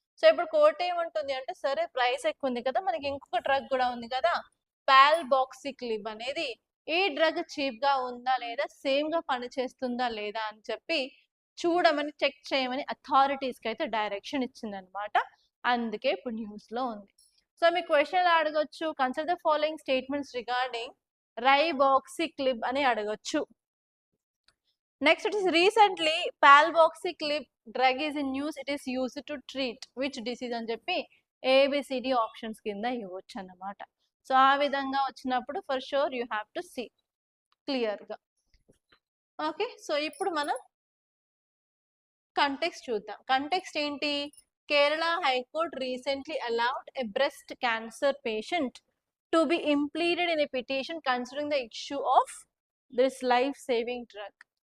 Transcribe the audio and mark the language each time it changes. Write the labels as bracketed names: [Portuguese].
[Telugu] So ఇప్పుడు court ఏమంటుంది అంటే, సరే ప్రైస్ ఎక్కువ ఉంది కదా, మనకి ఇంకొక డ్రగ్ కూడా ఉంది కదా, పాల్బాక్సిక్లిబ్ అనేది, ఈ డ్రగ్ చీప్ గా ఉందా లేదా, సేమ్ గా పనిచేస్తుందా లేదా అని చెప్పి చూడమని, చెక్ చేయమని అథారిటీస్ కి అయితే డైరెక్షన్ ఇచ్చిందనమాట. అందుకే ఇప్పుడు న్యూస్ లో ఉంది. సో మీ క్వశ్చన్ అడగొచ్చు, [English] consider the following statements regarding ribociclib [Telugu] అని అడగొచ్చు. [English] Next, it is recently palbociclib drug is in use. It is used to treat which disease [Telugu] అని చెప్పి ABCD ఆప్షన్స్ కింద ఇవ్వచ్చు అన్నమాట. సో ఆ విధంగా వచ్చినప్పుడు [English] For sure you have to see క్లియర్గా. [Telugu] ఓకే, సో ఇప్పుడు మనం కంటెక్స్ట్ చూద్దాం. కంటెక్స్ట్ ఏంటి, [English] Kerala high court recently allowed a breast cancer patient to be impleaded in a petition considering the issue of this life saving drug.